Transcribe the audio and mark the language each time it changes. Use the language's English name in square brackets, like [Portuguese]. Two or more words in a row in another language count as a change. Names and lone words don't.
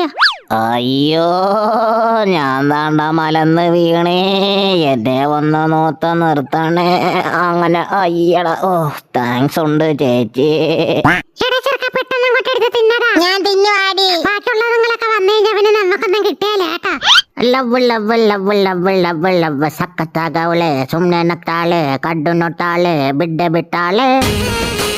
[Malayalam] അയ്യോ, ഞാൻ താണ്ട മലന്ന് വീണേ, എന്നെ ഒന്ന് നോത്ത നിർത്തണേ. അങ്ങനെ അയ്യട. ഓ, താങ്ക്സ് ഉണ്ട് ചേച്ചി. പെട്ടെന്ന് അങ്ങോട്ട് എടുത്ത് തിന്നടാ. ഞാൻ തിന്നുവാടി. ബാക്കിയുള്ള നിങ്ങളൊക്കെ വന്നു കഴിഞ്ഞാൽ പിന്നെ നമുക്കൊന്നും കിട്ടിയാലേട്ടാ. [English] love love love love love love [Kannada] ಸಕ್ಕತ್ತಾಗವಳೆ, ಸುಮ್ನೆ ನಗ್ತಾಳೆ, ಕಡ್ಡು ನೊಟ್ಟಾಳೆ, ಬಿಡ್ಡೆ ಬಿಟ್ಟಾಳೆ.